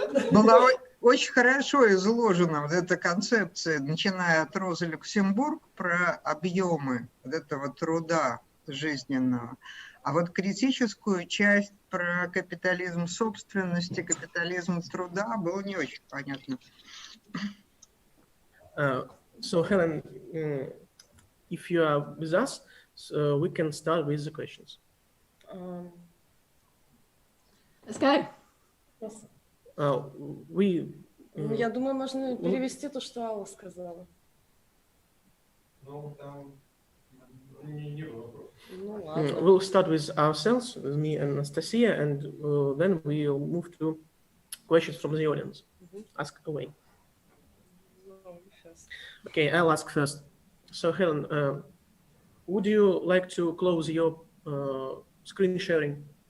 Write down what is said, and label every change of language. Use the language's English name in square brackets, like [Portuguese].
[Russian] Была очень хорошо изложена вот эта концепция, начиная от Розы Люксембург, про объемы вот этого труда жизненного. А вот критическую часть про капитализм собственности, капитализм труда было не очень понятно. [English] So Helen, if you are with us, we can start with the questions. Let's go. [Russian] Я думаю, можно перевести то, что Алла сказала. Ну, там не вопрос. Ну, ладно. [English] We'll start with ourselves, with me and Anastasia, and then we'll move to questions from the audience. Ask away. Okay, I'll ask first. So Helen, would you like to close your screen sharing?